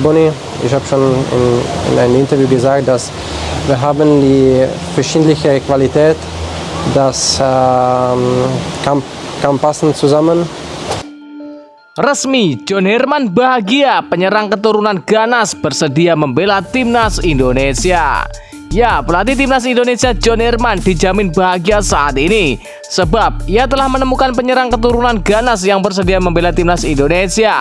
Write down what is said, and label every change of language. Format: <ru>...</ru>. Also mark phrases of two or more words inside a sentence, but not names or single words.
<de>Boni. Ich habe schon in einem Interview gesagt, dass wir haben die verschiedene Qualität, das kann passen zusammen.</de> <id>Resmi, John Herman bahagia penyerang keturunan Ganas bersedia membela timnas Indonesia. Ya, pelatih timnas Indonesia John Herman dijamin bahagia saat ini sebab ia telah menemukan penyerang keturunan Ganas yang bersedia membela timnas Indonesia.</id>